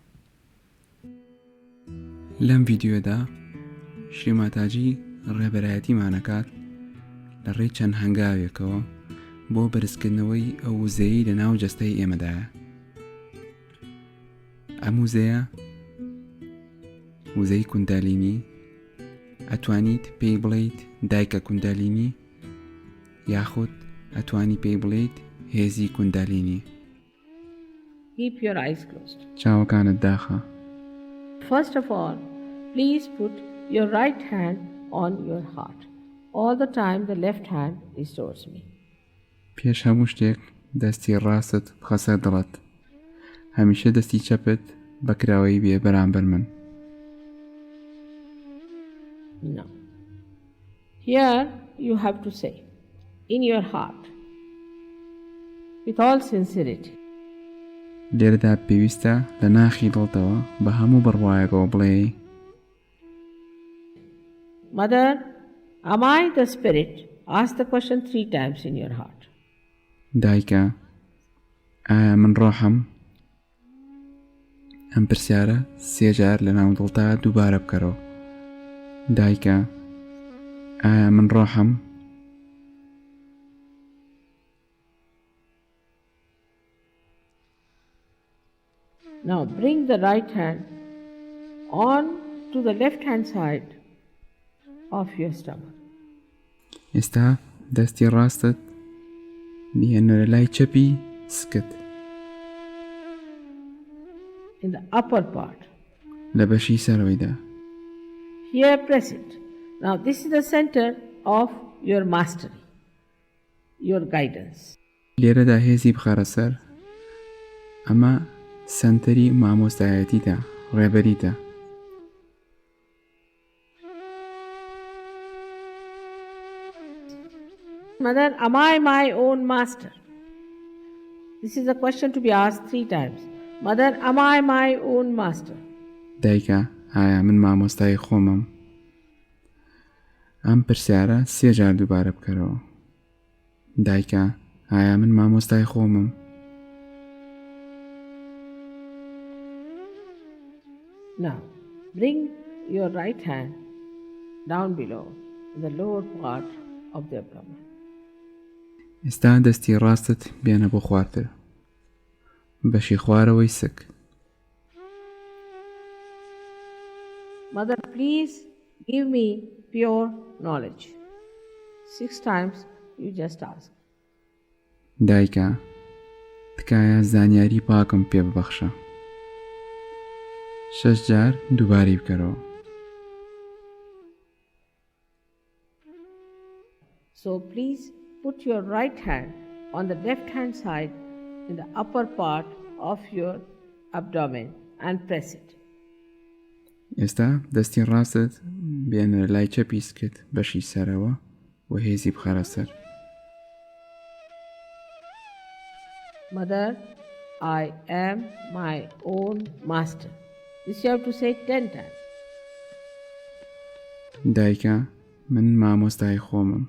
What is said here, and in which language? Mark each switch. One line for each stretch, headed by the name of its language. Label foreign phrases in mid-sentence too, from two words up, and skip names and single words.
Central Kurdish: لەم ڤیدیۆدا شریماتاجی ڕێبەرایەتیمانەکات لە ڕێی چەند هەنگاوێکەوە بۆ بەرزکردنەوەی ئەو وزەیی لە ناو جەستەی ئێمەدایە. ئەم وزەیە وزەی کوندالینی، ئەتوانیت پێی بڵێیت دایکە کوندالینی یاخود ئەتوانی پێی بڵێیت هێزی کوندالینی.
English: Keep your eyes closed.
Central Kurdish: چاوەکانت داخە.
English: First of all, please put your right hand on your heart. All the time the left hand is towards me.
Central Kurdish: پێش هەموو شتێک دەستی ڕاستت بخەسەر دڵت. هەمیشە دەستی چەپت بەکراوەی بێ بەرامبەر من.
English: No. Here you have to say, in your heart, with all sincerity.
Central Kurdish: لێرەدا پێویستە لە ناخی دڵتەوە بە هەموو بڕوایەکەوە بڵێ:
English: Mother, am I the spirit? Ask the question 3 times in your heart.
Central Kurdish: دایکە، ئایا من ڕۆحم؟ ئەم پرسیارە 3 جار لە ناو دڵتا دووبارە بکەرەوە. دایکە، ئایا من ڕۆحم؟
English: Now bring the right hand on to the left hand side of your stomach.
Central Kurdish: ئێستا دەستی ڕاستت بهێنە لە لای چەپی سکت
English: In the upper part.
Central Kurdish: لە بەشی سەرەوەیدا.
English: Here press it. Now this is the center of your mastery, your guidance.
Central Kurdish: لێرەدا هێزی بخارە سەر. ئەمە سەنتەری مامۆستایەتیتە، ڕێبەریتە.
English: Mother, am I my own master? This is a question to be asked 3 times. Mother, am I my own master?
Central Kurdish: دایکە، ئایا من مامۆستای خۆمم؟ ئەم پرسیارە 3 جار دووبارە بکەرەوە. دایکە، ئایا من مامۆستای خۆمم؟
English: Now, bring your right hand down below in the lower part of the abdomen.
Central Kurdish: ئێستا دەستی ڕاستت بێنە بۆ خواردتر. بەشی خوارەوەی سک.
English: Mother, please give me pure knowledge. 6 times you just ask.
Central Kurdish: دایکە، تکایە زانیاری پاکم پێ ببەخشە. 6 جار دووباری بکەرەوە.
English: So please put your right hand on the left hand side in the upper part of your abdomen and press it.
Central Kurdish: ئێستا دەستی ڕاستت بێنە لای چەپی سکت بەشی سەرەوە و هێزی بخەرە سەر.
English: Mother, I am my own master. This you have to say 10 times.
Central Kurdish: دایکە من مامۆستای خۆمم.